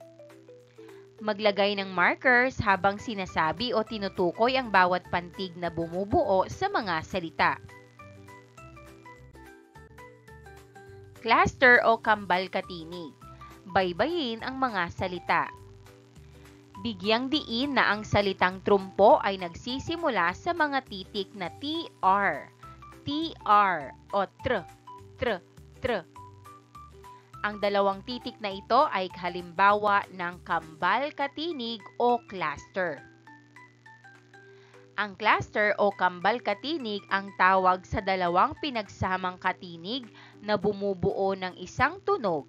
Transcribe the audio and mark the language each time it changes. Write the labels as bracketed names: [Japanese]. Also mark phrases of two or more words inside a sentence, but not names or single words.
[Filipino] Maglagay ng markers habang sinasabi o tinutukoy ang bawat pantig na bumubuo sa mga salita. Cluster o kambal katinig. Baybayin ang mga salita. Bigyang diin na ang salitang trumpo ay nagsisimula sa mga titik na TR, TR o tr, tr, tr. Ang dalawang titik na ito ay halimbawa ng kambal katinig o cluster. Ang cluster o kambal katinig ang tawag sa dalawang pinagsamang katinig na bumubuo ng isang tunog.